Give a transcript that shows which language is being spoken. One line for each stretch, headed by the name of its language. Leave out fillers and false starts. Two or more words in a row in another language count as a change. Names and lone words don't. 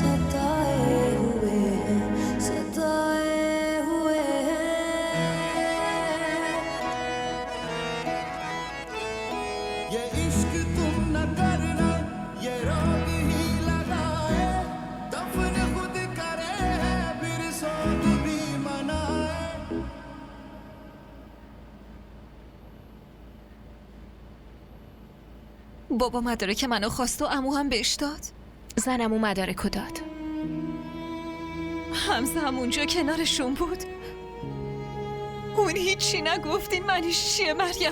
Hindi: ये इश्क तुम न करना ये रोग ही लगाए दफन खुद करे है फिर सोग भी मनाए
Persian: بابا مدارک منو خواست و عمو هم بهش داد. زنمو مدارکو داد. حمزه هم اونجا کنارشون بود. اون هیچی نگفت. این معنیش چیه مریم؟